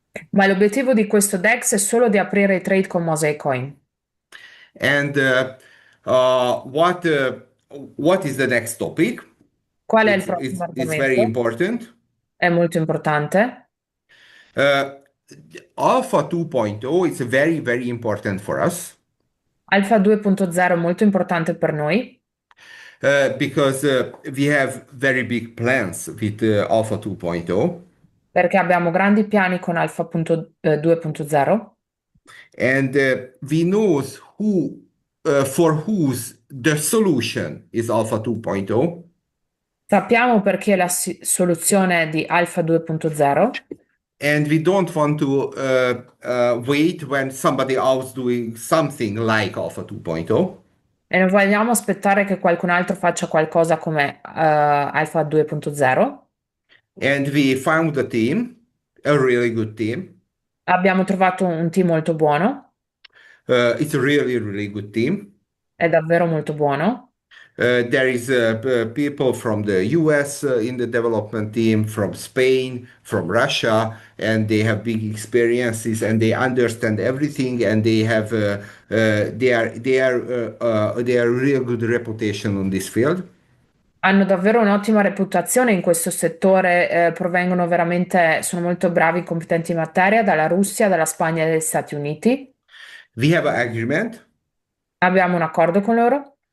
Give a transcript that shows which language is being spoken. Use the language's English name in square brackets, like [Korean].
[Italian] Ma l'obiettivo di questo DEX è solo di aprire i trade con Mosaic Coin. [English] And uh, what uh, what is the next topic? [Italian] Qual è il [English] It's [Italian] prossimo [English] it's very [Italian] argomento? [English] important. [Italian] È molto importante. [English] Uh, Alpha 2.0 is very very important for us [Italian] Alfa 2.0 è molto importante per noi [English] because we have very big plans with Alpha 2.0. [Italian] perché abbiamo grandi piani con Alfa 2.0 [English] And we knows who for whose the solution is Alpha 2.0 [Italian] Sappiamo perché la soluzione di Alfa 2.0 [English] and we don't want to wait when somebody else doing something like Alpha 2.0 [Italian] e non vogliamo aspettare che qualcun altro faccia qualcosa come Alfa 2.0. [English] and we found a team, a really good team. [Italian] Abbiamo trovato un team molto buono, [English] It's a really really good team [Italian] è davvero molto buono, [English] There is people from the US in the development team, from Spain, from Russia, and they have big experiences and they understand everything and they have they are real good reputation on this field. [Italian] Hanno davvero un'ottima reputazione in questo settore, provengono veramente, sono molto bravi, competenti in materia, dalla Russia, dalla Spagna e dagli Stati Uniti. [English] We have an agreement [Italian] Abbiamo un accordo con loro